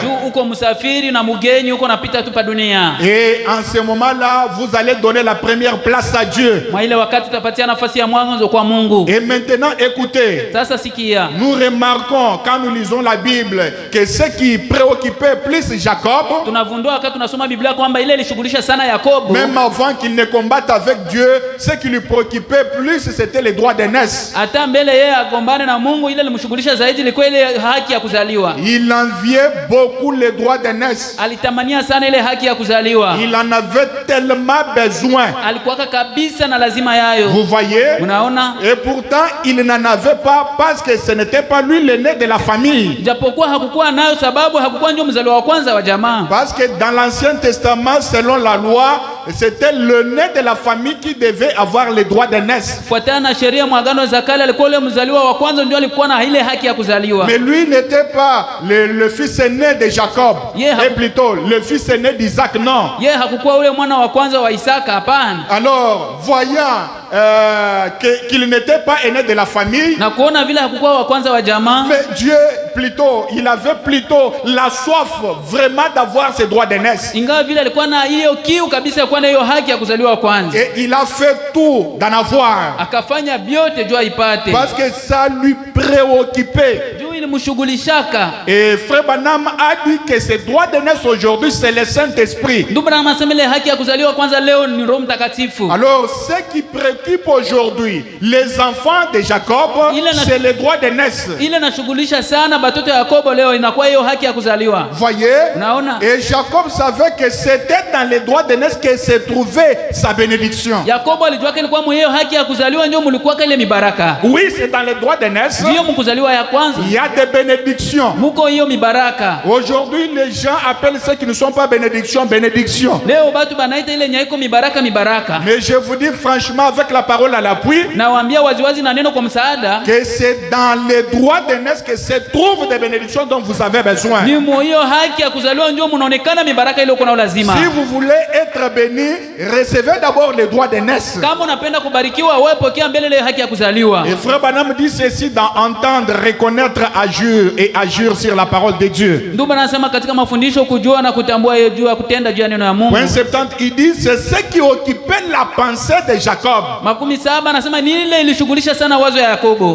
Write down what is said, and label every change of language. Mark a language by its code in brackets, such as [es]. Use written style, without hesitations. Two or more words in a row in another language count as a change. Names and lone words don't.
[sw] Uko msafiri na mgeni uko napita tu pa dunia. [fr] Et en ce moment-là, vous allez donner la première place à Dieu. [sw] Mwa ile wakati utapatia nafasi ya mwanzo kwa Mungu. [fr] Et maintenant, écoutez. [sw] Sasa sikia. [fr] Nous remarquons quand nous lisons la Bible que ce qui préoccupait plus Jacob, [sw] tunavundua wakati tunasoma Biblia kwamba ile ilishughulisha sana Yakobo. [fr] Même avant qu'il ne combatte avec Dieu, ce qui lui préoccupait plus c'était les droits d'aînesse. [sw] Hata mbele yeye agombane na Mungu, ile ilimshughulisha zaidi ilikuwa ile haki ya kuzaliwa. [fr] Il enviait beaucoup les droits d'aînesse. [sw] Alitamania sana ile haki ya kuzaliwa. [fr] Il en avait tellement besoin. [sw] Alikuwa kabisa na lazima yayo. [fr] Vous voyez? [sw] Unaona? [fr] Et pourtant il n'en avait pas parce que ce n'était pas lui l'aîné de la famille. [sw] Japokuwa hakukuwa nayo sababu hakukuwa ndio mzaliwa wa kwanza wa jamaa. [fr] Parce que dans l'Ancien Testament, selon la loi, c'était l'aîné de la famille qui devait avoir les droits d'aînesse. [sw] Fuatana na sheria mwagano za kale alikuwa yule mzaliwa wa kwanza ndio alikuwa na ile haki ya kuzaliwa. [fr] Mais lui n'était pas le fils aîné de Jacob. Et plutôt le fils aîné d'Isaac, non. [sw] Yeye hakukuwa yule mwana wa kwanza wa Isaka, hapana. [fr] Alors, voyant qu'il n'était pas aîné de la famille, [sw] na kuona vile hakukuwa wa kwanza wa jamaa, [fr] mais Dieu plutôt, il avait plutôt la soif vraiment d'avoir ses droits d'aînesse. [sw] Ingawa vile alikuwa na hiyo kiu kabisa kwa hiyo haki ya kuzaliwa kwanza. [fr] Et il a fait tout d'en avoir. [sw] Akafanya vyote juu aipate. [fr] Parce que ça lui préoccupait. [sw] Juu ilimshughulishaka. [fr] Et Frère Branham a dit que ces droits d'aînesse aujourd'hui c'est le Saint-Esprit. [sw] Ndugu Branham anasema ile haki ya kuzaliwa kwanza leo ni Roho Mtakatifu. [fr] Alors ce qui préoccupe aujourd'hui les enfants de Jacob, c'est les droits d'aînesse. [sw] Ile nashughulisha sana batoto ya Yakobo leo inakuwa hiyo haki ya kuzaliwa. [fr] Voyez? [sw] Unaona? [fr] Et Jacob savait que c'était dans les droits d'aînesse que se trouvait sa bénédiction. [sw] Yakobo alijua kile kwa hiyo haki ya kuzaliwa ndio mlikuwa ile mibaraka. [fr] Oui, c'est dans les droits d'aînesse. [sw] Ndio mkuzaliwa ya kwanza. [fr] Il y a des bénédictions. [sw] Muko hiyo mibaraka. [fr] Aujourd'hui, les gens appellent ceux qui ne sont pas bénédictions, bénédictions. [sw] Leo batu banaita ile nyaiko mibaraka mibaraka. [fr] Mais je vous dis franchement avec la parole à l'appui, [sw] nawaambia waziwazi na neno kwa msaada, [fr] que c'est dans les droits d'aînesse que se trouvent des bénédictions dont vous avez besoin. [sw] Ni hiyo haki ya kuzaliwa ndio mnaonekana mibaraka ile uko na lazima. [fr] Si vous voulez être béni, recevez d'abord les droits d'aînesse. [sw] Kama unapenda kubarikiwa, wewe pokea mbele ile haki ya kuzaliwa. [fr] Et Frère Branham dit ceci dans entendre, reconnaître, agir et agir sur la parole de Dieu. [sw] Ndio anasema katika mafundisho kujua na kutambua hiyo jua kutenda juu ya neno ya Mungu. [fr] Point 70 il dit c'est ce qui occupait la pensée de Jacob. [sw] Makumi 7 anasema ni ile ilishughulisha sana wazo ya Yakobo.